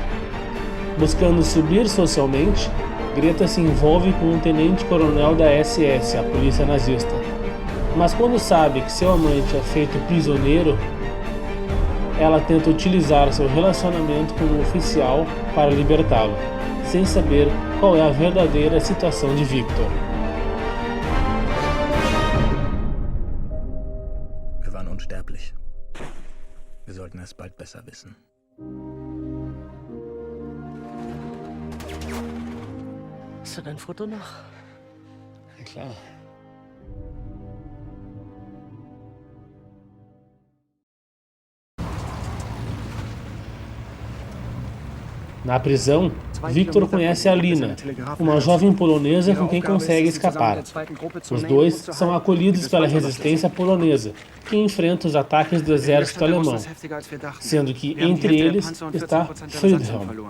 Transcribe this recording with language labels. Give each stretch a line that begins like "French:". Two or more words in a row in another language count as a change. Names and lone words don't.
Portuguese: Buscando subir socialmente, Greta se envolve com um tenente-coronel da SS, a polícia nazista. Mas quando sabe que seu amante é feito prisioneiro, ela tenta utilizar seu relacionamento com o oficial para libertá-lo, sem saber qual é a verdadeira situação de Victor.
German: Wir waren unsterblich. Wir sollten es bald besser wissen. Hast du dein Foto noch? Ja, klar.
Portuguese: Na prisão, Victor conhece a Lina, uma jovem polonesa com quem consegue escapar. Os dois são acolhidos pela resistência polonesa, que enfrenta os ataques do exército alemão, sendo que entre eles está Friedhelm.